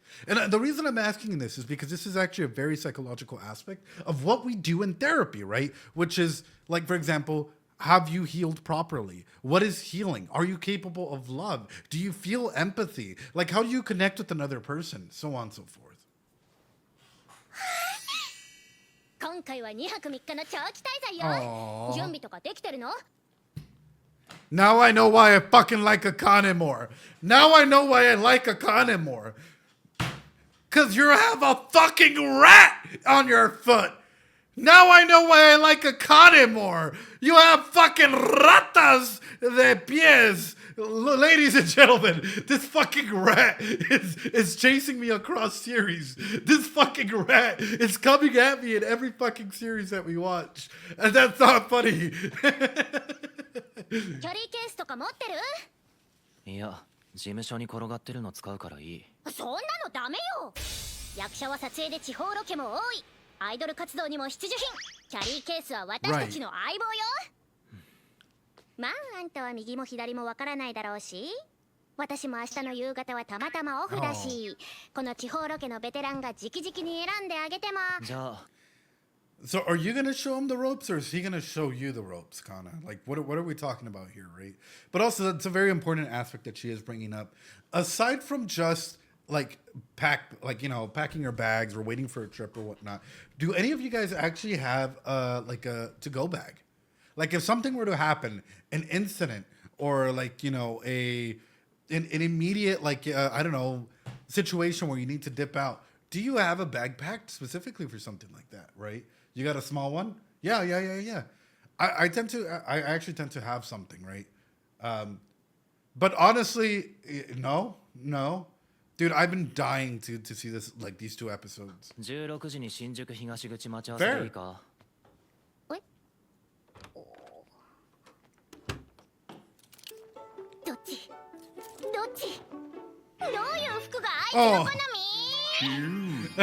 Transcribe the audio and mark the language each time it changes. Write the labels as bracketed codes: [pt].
[en] And the reason I'm asking this is because this is actually a very psychological aspect of what we do in therapy, right? Which is, like, for example, have you healed properly? What is healing? Are you capable of love? Do you feel empathy? Like, how do you connect with another person? So on and so forth. [ja] 今回は2泊3日の長期滞在よ。準備とかできてるの？ [en] Now I know why I fucking like Akane more. Now I know why I like Akane more. Cause you have a fucking rat on your foot. Now I know why I like Akane more. You have fucking [es] ratas de pies. [en] Ladies and gentlemen, this fucking rat is chasing me across series. This fucking rat is coming at me in every fucking series that we watch. And that's not funny. [ja] キャリーケースとか持ってる？いや、事務所に転がってるの使うからいい。そんなのダメよ。役者は撮影で地方ロケも多い。アイドル活動にも必需品。キャリーケースは私たちの相棒よ。まああんたは右も左もわからないだろうし、私も明日の夕方はたまたまオフだし、この地方ロケのベテランが直々に選んであげても。じゃあ [en] So are you gonna show him the ropes, or is he gonna show you the ropes, Kana? Like, what are we talking about here, right? But also, that's a very important aspect that she is bringing up. Aside from just like packing your bags or waiting for a trip or whatnot, do any of you guys actually have like a to-go bag? Like, if something were to happen, an incident, or like an immediate I don't know situation where you need to dip out, do you have a bag packed specifically for something like that, right? You got a small one? Yeah. I actually tend to have something, right? But honestly, no. Dude, I've been dying to see this, like, these two episodes. [ja] 16時に新宿東口待ち合わせでいいか。どっちどういう服が相手の好み？